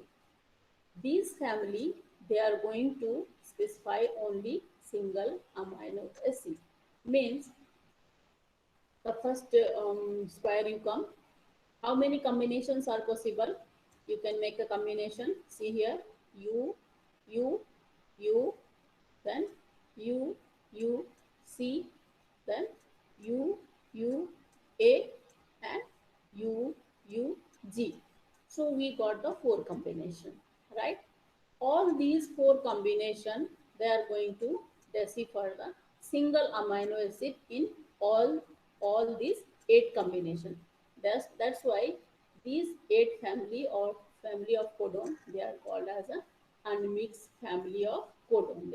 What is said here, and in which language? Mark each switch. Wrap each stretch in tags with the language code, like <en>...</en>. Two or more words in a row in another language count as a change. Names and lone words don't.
<en>These family they are going to specify only single amino acid. Means the first square you come. How many combinations are possible? You can make a combination. See here, U, U, U, then U, U, C, then U, U, A, and U, U, G. So we got the four combination, right? All these four combination they are going to decipher the single amino acid in all these eight combination. That's why these eight family or family of codon they are called as a unmixed family of codon.</en>